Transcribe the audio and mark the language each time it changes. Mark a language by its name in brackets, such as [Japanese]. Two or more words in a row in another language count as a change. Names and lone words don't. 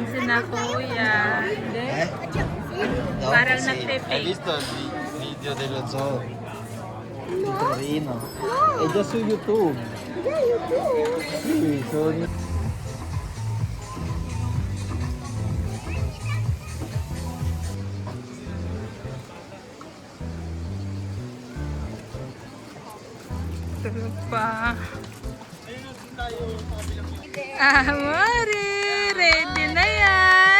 [Filipino] na kuya. Eh? No, Parang sì. nagpe-fake. [Italian] Hai visto il video dello zoo? Carino. È già su YouTube. Sì, sono... [Filipino] Tulog pa. Amore, ready na yan.